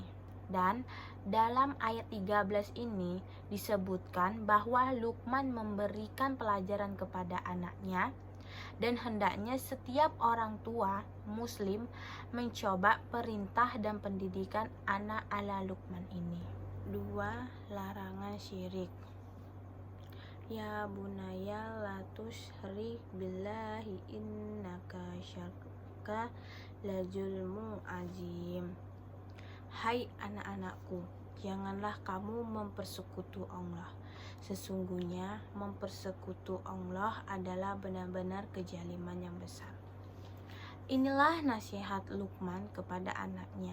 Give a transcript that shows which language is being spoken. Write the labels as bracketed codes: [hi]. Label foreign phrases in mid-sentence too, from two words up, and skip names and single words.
[id] Dan dalam ayat 13 ini disebutkan bahwa Luqman memberikan pelajaran kepada anaknya, dan hendaknya setiap orang tua muslim mencoba perintah dan pendidikan anak ala Luqman ini. 2. Larangan syirik. [ar] يا بني لا تشرك بالله إن الشرك لظلم عظيم. [id] Hai anak-anakku, janganlah kamu mempersekutu Allah. Sesungguhnya mempersekutu Allah adalah benar-benar kezaliman yang besar. Inilah nasihat Luqman kepada anaknya.